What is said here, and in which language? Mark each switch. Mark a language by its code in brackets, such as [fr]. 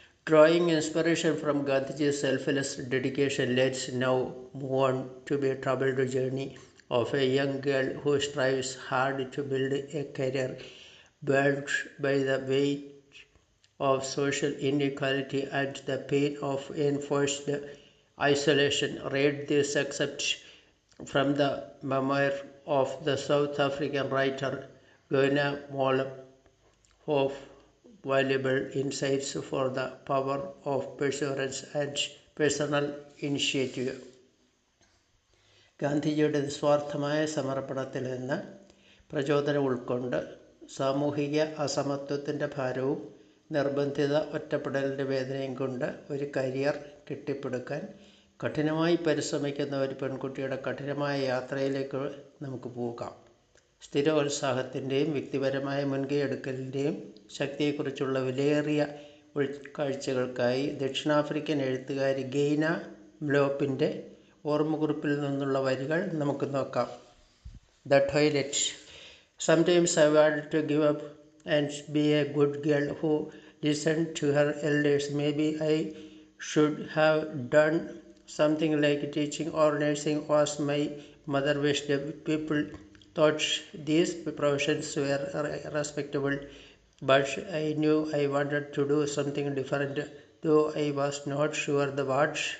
[en] Drawing inspiration from Gandhiji's selfless dedication, let's now move on to be troubled journey of a young girl who strives hard to build a career burned by the weight of social inequality and the pain of enforced isolation. Read this excerpt from the memoir of the South African writer Guinea Mollem of valuable insights for the power of perseverance and personal initiative. [ml] ഗാന്ധിജിയുടെ നിസ്വാർത്ഥമായ സമർപ്പണത്തിൽ നിന്ന് പ്രചോദനം ഉൾക്കൊണ്ട് സാമൂഹിക അസമത്വത്തിൻ്റെ ഭാരവും നിർബന്ധിത ഒറ്റപ്പെടലിൻ്റെ വേദനയും കൊണ്ട് ഒരു കരിയർ കെട്ടിപ്പടുക്കാൻ കഠിനമായി പരിശ്രമിക്കുന്ന ഒരു പെൺകുട്ടിയുടെ കഠിനമായ യാത്രയിലേക്ക് നമുക്ക് പോകാം. സ്ഥിരോത്സാഹത്തിൻ്റെയും വ്യക്തിപരമായ മുൻകൈയെടുക്കലിൻ്റെയും ശക്തിയെക്കുറിച്ചുള്ള വിലയേറിയ ഉൾക്കാഴ്ചകൾക്കായി ദക്ഷിണാഫ്രിക്കൻ എഴുത്തുകാരി ഗെയ്ന മ്ലോപ്പിൻ്റെ ഓർമ്മക്കുറിപ്പിൽ നിന്നുള്ള വരികൾ നമുക്ക് നോക്കാം. [en] The toilet. Sometimes I wanted to give up and be a good girl who listened to her elders. Maybe I should have done something like teaching or nursing as my mother wished. People thought these professions were respectable, but I knew I wanted to do something different, though I was not sure the what.